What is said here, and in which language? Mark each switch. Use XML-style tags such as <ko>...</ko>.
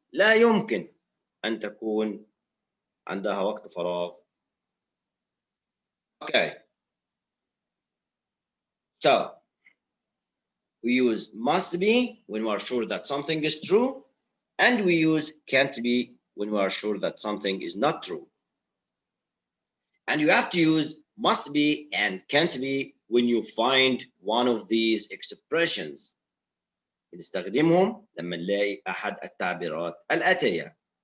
<ar>لا يمكن أن تكون عندها وقت فراغ.</ar> <en>Okay. So we use must be when we are sure that something is true, and we use can't be when we are sure that something is not true. And you have to use must be and can't be when you find one of these expressions.</en> <ar>بنستخدمهم لما نلاقي أحد التعبيرات الآتية.</ar>